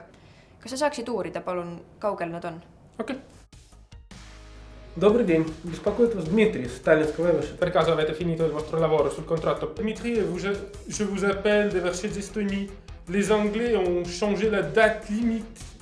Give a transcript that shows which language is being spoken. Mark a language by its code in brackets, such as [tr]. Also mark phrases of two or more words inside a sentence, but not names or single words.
[et] Kas sa saaksid uurida, palun, kaugel nad on? [ru] Окей. Добрый день. Беспокоит вас Дмитрий с Таллинского ВВШ. [it] Per caso avete finito il vostro lavoro sul contratto? [fr] Dimitri, je vous appelle de chez Estonie. Les Anglais ont changé la date limite.